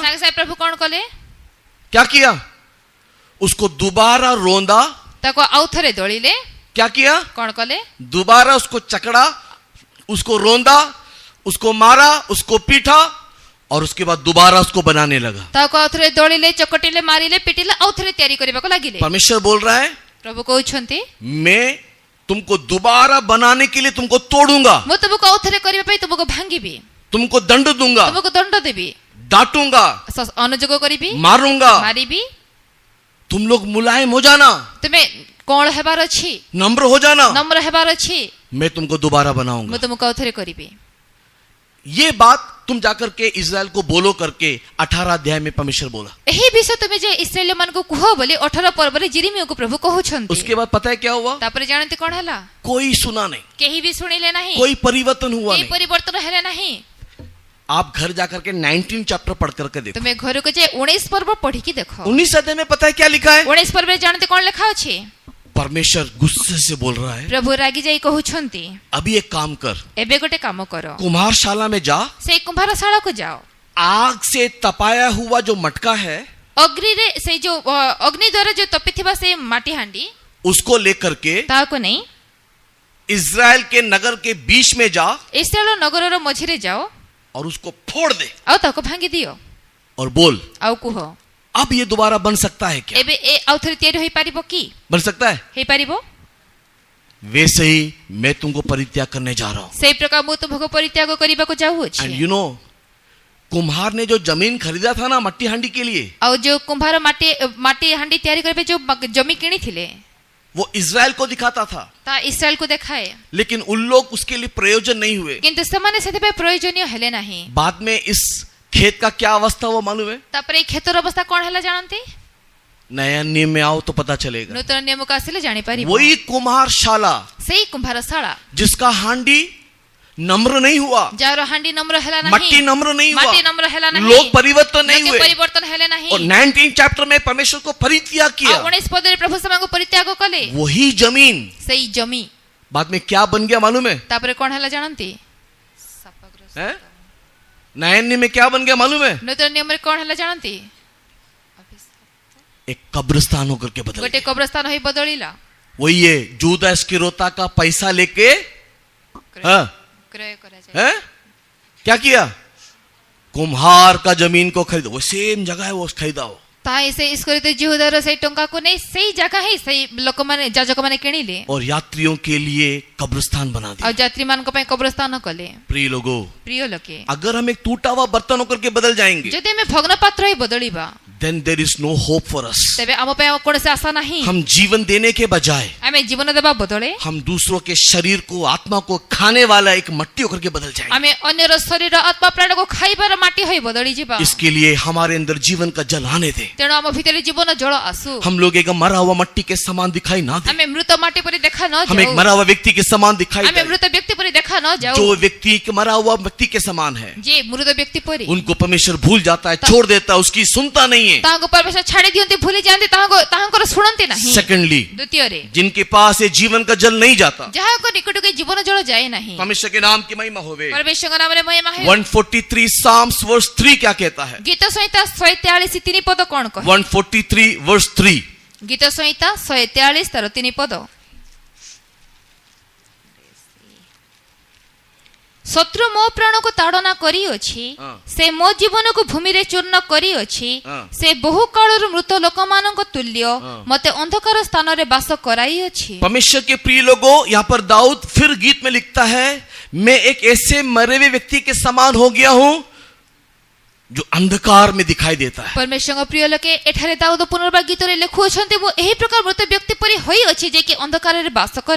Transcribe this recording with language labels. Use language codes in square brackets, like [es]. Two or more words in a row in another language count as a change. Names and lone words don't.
[or] ସଂଗ ସେ ପ୍ରଭୁ କଣ କଲେ? [hi] क्या किया? उसको दोबारा रोंदा. [or] ତାକୁ ଆଉଥରେ ଦଳିଲେ. [hi] क्या किया? [or] କଣ କଲେ? [hi] दोबारा उसको चकड़ा, उसको रोंदा, उसको मारा, उसको पीटा और उसके बाद दोबारा उसको बनाने लगा. [or] ତାକୁ ଆଉଥରେ ଦଳିଲେ, ଚକଟିଲେ, ମାରିଲେ, ପିଟିଲେ, ଆଉଥରେ ତିଆରି କରିବା କୁ ଲାଗିଲେ. [hi] परमेश्वर बोल रहा है, [or] ପ୍ରଭୁ କହୁଛନ୍ତି, [hi] मैं तुमको दोबारा बनाने के लिए तुमको तोड़ूंगा, [or] ମୁଁ ତୁମକୁ ଆଉଥରେ କରିବା ପାଇଁ ତୁମକୁ ଭାଙ୍ଗିବି, [hi] तुमको दंड दूंगा, [or] ତୁମକୁ ଦଣ୍ଡ ଦେବି, [hi] डांटूंगा, [or] ଅନୁଯୋଗ କରିବି, [hi] मारूंगा, [or] ମାରିବି। [hi] तुम लोग मुलायम हो जाना, [or] ତୁମେ କଅଁଳ ହେବାର ଅଛି, [hi] नम्र हो जाना, [or] ନମ୍ର ହେବାର ଅଛି, [hi] मैं तुमको दोबारा बनाऊंगा। [or] ମୁଁ ତୁମକୁ ଆଉଥରେ କରିବି। [hi] ये बात तुम जाकर के इस्राएल को बोलो करके 18 अध्याय में परमेश्वर बोला। [or] ଏହି ବିଷୟ ତୁମେ ଯେ ଇସ୍ରାଏଲ ମାନଙ୍କୁ କୁହ ବୋଲି 18 ପର୍ବରେ ଜିରିମିୟକୁ ପ୍ରଭୁ କହୁଛନ୍ତି। [hi] उसके बाद पता है क्या हुआ? [or] ତାପରେ ଜାଣନ୍ତି କଣ ହେଲା? [hi] कोई सुना नहीं, [or] କେହି ବି ଶୁଣିଲେ ନାହିଁ, [hi] कोई परिवर्तन हुआ [or] କେହି [hi] नहीं। [or] ପରିବର୍ତ୍ତନ ହେଲେ ନାହିଁ। [hi] आप घर जाकर के 19 चैप्टर पढ़ करके देखो। [or] ତୁମେ ଘରକୁ ଯେ 19 ପର୍ବ ପଢିକି ଦେଖ। [hi] 19 अध्याय में पता है क्या लिखा है? [or] 19 ପର୍ବରେ ଜାଣନ୍ତି କଣ ଲେଖା ଅଛି? [hi] परमेश्वर गुस्से से बोल रहा है, [or] ପ୍ରଭୁ ରାଗି ଯାଇ କହୁଛନ୍ତି [hi] अभी एक काम कर, [or] ଏବେ ଗୋଟେ କାମ କର, [hi] कुम्हारशाला में जा, [or] ସେଇ କୁମ୍ଭାରଶାଳାକୁ ଯାଅ, [hi] आग से तपाया हुआ जो मटका है [or] ଅଗ୍ନିରେ ସେଇ ଯୋଉ ଅଗ୍ନି ଦ୍ୱାରା ଯୋଉ ତପିଥିବା ସେଇ ମାଟି ହାଣ୍ଡି [hi] उसको लेकर के [or] ତାହାକୁ ନେଇ [hi] इस्राएल के नगर के बीच में जा [or] ଇସ୍ରାଏଲ ନଗରର ମଝିରେ ଯାଅ [hi] और उसको फोड़ दे [or] ଆଉ ତାକୁ ଭାଙ୍ଗି ଦିଅ [hi] और बोल, [or] ଆଉ କୁହ [hi] अब ये दोबारा बन सकता है क्या? [or] ଏବେ ଏ ଆଉଥରେ ତିଆରି ହୋଇପାରିବ କି? [hi] बन सकता है? [or] ହେଇପାରିବ? [hi] वैसे ही मैं तुमको परित्याग करने जा रहा हूं। [or] ସେଇ ପ୍ରକାର ମୁଁ ତୁମକୁ ପରିତ୍ୟାଗ କରିବାକୁ ଯାଉଅଛି। [en] and you know, [hi] कुम्हार ने जो जमीन खरीदा था ना मट्टी हांडी के लिए, [or] ଆଉ ଯୋଉ କୁମ୍ଭାର ମାଟି ହାଣ୍ଡି ତିଆରି କରିବା ଯୋଉ ଜମି କିଣିଥିଲେ [hi] वो इस्राएल को दिखाता था, [or] ତା ଇସ୍ରାଏଲକୁ ଦେଖାଏ, [hi] लेकिन उन लोग उसके लिए प्रयोजन नहीं हुए। [or] କିନ୍ତୁ ସେମାନେ ସେଥିପାଇଁ ପ୍ରୟୋଜନୀୟ ହେଲେ ନାହିଁ। [hi] बाद में इस खेत का क्या अवस्था वो मालूम है? [or] ତାପରେ ଏଇ କ୍ଷେତର ଅବସ୍ଥା କଣ ହେଲା ଜାଣନ୍ତି? [hi] नया नियम में आओ तो पता चलेगा। [or] ନୂତନ ନିୟମକୁ ଆସିଲେ ଜାଣିପାରିବ। [hi] वही कुम्हारशाला [or] ସେଇ କୁମ୍ଭାରଶାଳା [hi] जिसका हांडी नम्र नहीं हुआ, [or] ଯାହାର ହାଣ୍ଡି ନମ୍ର ହେଲା ନାହିଁ, [hi] मट्टी नम्र नहीं हुआ, [or] ମାଟି ନମ୍ର ହେଲା ନାହିଁ, [hi] लोग परिवर्तन नहीं [or] ଲୋକେ [hi] हुए, [or] ପରିବର୍ତ୍ତନ ହେଲେ ନାହିଁ। [hi] और 19 चैप्टर में परमेश्वर को परित्याग [or] ଆଉ [hi] किया। [or] 19 ପଦରେ ପ୍ରଭୁ ସେମାନଙ୍କୁ ପରିତ୍ୟାଗ କଲେ। [hi] वही जमीन [or] ସେଇ ଜମି [hi] बाद में क्या बन गया मालूम है? [or] ତାପରେ କଣ ହେଲା ଜାଣନ୍ତି? [hi] हैं? नया नियम में क्या बन गया मालूम है? [or] ନୂତନ ନିୟମରେ କଣ ହେଲା ଜାଣନ୍ତି? [hi] एक कब्रिस्तान होकर के बदल [or] ଗୋଟେ [hi] गया। [or] କବ୍ରସ୍ଥାନ ହୋଇ ବଦଳିଲା। [hi] वही ये जूदा इस्करियोता का पैसा लेके हाँ, [or] କ୍ରୟ କରାଯାଏ। [hi] हैं? क्या किया? कुम्हार का जमीन को खरीदो, वो सेम जगह है, वो खरीदा हो। [or] ତାଇ ସେ ଇସ୍କରିତ ଜିହୁଦାର ସେଇ ଟଙ୍କାକୁ ନେଇ ସେଇ ଜାଗା ହିଁ ସେଇ ଲୋକମାନେ ଯାଜକମାନେ କିଣିଲେ [hi] और यात्रियों के लिए कब्रिस्तान बना [or] ଆଉ [hi] दिया। [or] ଯାତ୍ରୀମାନଙ୍କ ପାଇଁ କବ୍ରସ୍ଥାନ କଲେ। [hi] प्रिय लोगों, [or] ପ୍ରିୟ ଲୋକେ, [hi] अगर हम एक टूटा हुआ बर्तन होकर के बदल जाएंगे, [or] ଯଦି ଆମେ ଭଗ୍ନ ପାତ୍ର ହେଇ ବଦଳିବା [en] then there is no hope for us. [or] ତେବେ ଆମ ପାଇଁ ଆଉ କୌଣସି ଆଶା ନାହିଁ। [hi] हम जीवन देने के बजाय [or] ଆମେ ଜୀବନ ଦେବା ବଦଳେ [hi] हम दूसरों के शरीर को, आत्मा को खाने वाला एक मट्टी होकर के बदल जाएंगे। [or] ଆମେ ଅନ୍ୟର ଶରୀର ଆତ୍ମା ପ୍ରାଣକୁ ଖାଇବାର ମାଟି ହୋଇ ବଦଳି ଯିବା। [hi] इसके लिए हमारे अंदर जीवन का जल आने दे। [or] ତେଣୁ ଆମ ଭିତରେ ଜୀବନ ଜଳ ଆସୁ। [hi] हम लोग एक मरा हुआ मट्टी के समान दिखाई ना दे, [or] ଆମେ ମୃତ ମାଟି ପରି ଦେଖା ନ [hi] हम एक [or] ଯାଉ। [hi] मरा हुआ व्यक्ति के समान दिखाई [or] ଆମେ [hi] दे। [or] ମୃତ ବ୍ୟକ୍ତି ପରି ଦେଖା ନ ଯାଉ। [hi] जो व्यक्ति एक मरा हुआ व्यक्ति के समान है, [or] ଯେ ମୃତ ବ୍ୟକ୍ତି ପରି [hi] उनको परमेश्वर भूल जाता है, छोड़ देता है, उसकी सुनता नहीं है। [or] ତାହାଙ୍କୁ ପରମେଶ୍ୱର ଛାଡ଼ି ଦିଅନ୍ତି, ଭୁଲି ଯାଆନ୍ତି, ତାହାଙ୍କର ଶୁଣନ୍ତି ନାହିଁ। [hi] सेकेंडली, [or] ଦ୍ୱିତୀୟରେ [hi] जिनके पास ये जीवन का जल नहीं जाता, [or] ଯାହାଙ୍କ ନିକଟକୁ ଜୀବନ ଜଳ ଯାଏ ନାହିଁ, [hi] परमेश्वर के नाम की महिमा होवे। [or] ପରମେଶ୍ୱରଙ୍କ ନାମରେ ମହିମା ହେଉ। [hi] 143 [en] Psalms verse [hi] 3 क्या कहता है? [or] ଗୀତ ସଂହିତା 143 3 ପଦ କଣ କହେ? [en] 143 verse 3, [or] ଗୀତ ସଂହିତା 143 ତାର 3 ପଦ। ଶତ୍ରୁ ମୋ ପ୍ରାଣକୁ ତାଡ଼ନା କରିଅଛି, ସେ ମୋ ଜୀବନକୁ ଭୂମିରେ ଚୂର୍ଣ୍ଣ କରିଅଛି, ସେ ବହୁ କାଳରୁ ମୃତ ଲୋକମାନଙ୍କ ତୁଲ୍ୟ ମତେ ଅନ୍ଧକାର ସ୍ଥାନରେ ବାସ କରାଇଅଛି। [hi] परमेश्वर के प्रिय लोगों, यहाँ पर दाऊद फिर गीत में लिखता है, मैं एक ऐसे मरे हुए व्यक्ति के समान हो गया हूं जो अंधकार में दिखाई देता है। [or] ପରମେଶ୍ୱରଙ୍କ ପ୍ରିୟ ଲୋକେ, ଏଠାରେ ଦାଉଦ ପୁନର୍ବାର ଗୀତରେ ଲେଖୁଅଛନ୍ତି, ମୁଁ ଏହି ପ୍ରକାର ମୃତ ବ୍ୟକ୍ତି ପରି ହୋଇଅଛି ଯେ କି ଅନ୍ଧକାରରେ ବାସ କରେ।